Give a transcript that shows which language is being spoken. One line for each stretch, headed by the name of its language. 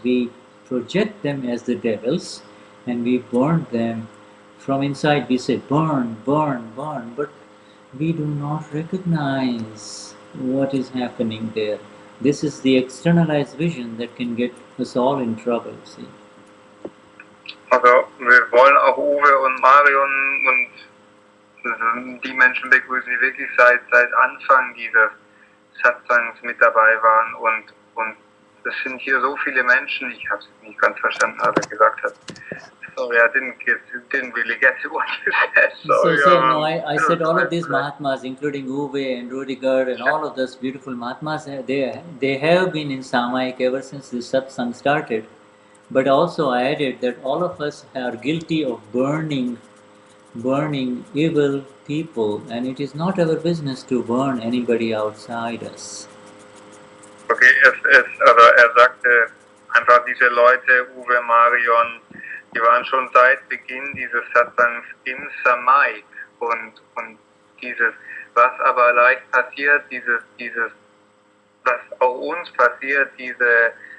English: We project them as the devils and we burn them from inside. We say burn, burn, burn, but we do not recognize what is happening there. This is the externalized vision that can get us all in trouble, see.
German: Also, wir wollen auch Uwe und Marion und die Menschen begrüßen, die wirklich seit Anfang dieses Satsangs mit dabei waren und es sind hier so viele Menschen, ich habe es nicht ganz verstanden, was er gesagt hat.
English: Sorry, I didn't really get what you said. Sorry, I said all of these Mahatmas, including Uwe and Ruediger and all of those beautiful Mahatmas, they have been in Samayik ever since this satsang started. But also I added that all of us are guilty of burning evil people, and it is not our business to burn anybody outside us.
German: Okay, also sagte einfach, diese Leute, Uwe, Marion, die waren schon seit Beginn dieses Satsangs im Samayik und dieses, was aber leicht passiert, dieses, was auch uns passiert, diese